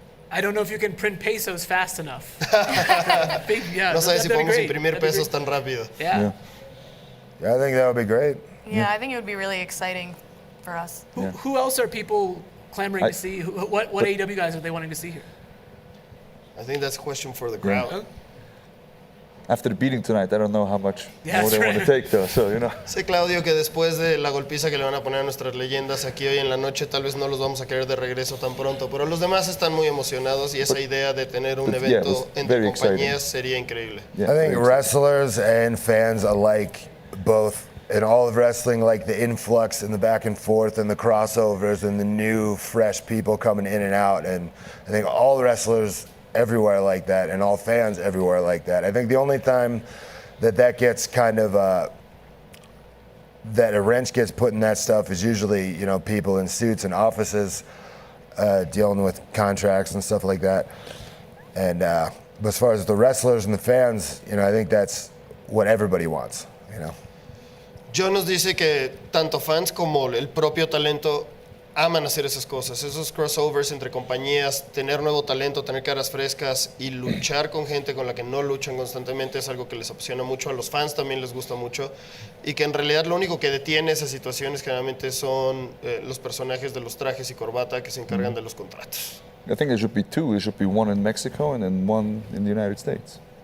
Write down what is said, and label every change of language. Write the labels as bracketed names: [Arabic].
[English] I don't know if you can print pesos fast enough. [Spanish] No sé si podemos imprimir pesos tan rápido. [English] Yeah. I think that would be great. Yeah, I think it would be really exciting for us. Who else are people clamoring to see? What AEW guys are they wanting to see here? I think that's a question for the crowd. After the beating tonight, I don't know how much Yeah, more they that's want to right. take, though. So, you know. [Spanish] Sé, Claudio, que después de la golpiza que le van a poner a nuestras leyendas aquí hoy en la noche, tal vez no los vamos a querer de regreso tan pronto, pero los demás están muy emocionados y esa idea de tener un evento entre compañías sería increíble. [English] I think wrestlers and fans alike, both in all of wrestling, like the influx and the back and forth and the crossovers and the new, fresh people coming in and out. And I think all wrestlers everywhere like that and all fans everywhere like that. I think the only time that gets kind of, that a wrench gets put in that stuff is usually, you know, people in suits and offices dealing with contracts and stuff like that. And but as far as the wrestlers and the fans, you know, I think that's what everybody wants, you know. [Spanish] John nos dice que tanto fans como el propio talento aman hacer esas cosas, esos crossovers entre compañías, tener nuevo talento, tener caras frescas y luchar con gente con la que no luchan constantemente es algo que les apasiona mucho, a los fans también les gusta mucho y que en realidad lo único que detiene esas situaciones generalmente son los personajes de los trajes y corbata que se encargan de los contratos. [English] I think there should be two. There should be one in Mexico and then one in the United States.